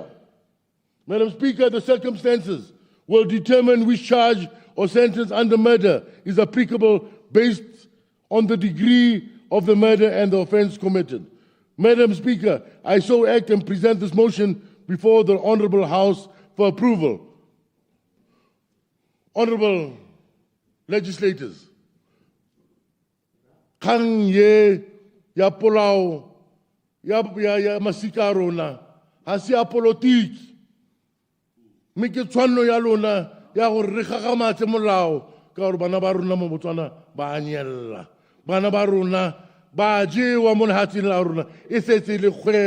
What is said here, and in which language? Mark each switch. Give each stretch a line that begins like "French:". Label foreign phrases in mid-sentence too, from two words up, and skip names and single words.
English: Madam Speaker, the circumstances will determine which charge or sentence under murder is applicable based on the degree of the murder and the offense committed. Madam Speaker, I so act and present this motion before the Honorable House for approval. Honorable legislators,
Tswana: kgang ye ya polao ya masika rona ha se ya politiki mme ke tshwanno ya lona ya gore re gagamatse molao ka gore bana ba rona mo Botswana ba a nyella, bana ba rona ba jewa mo lehatsheng la rona e setse le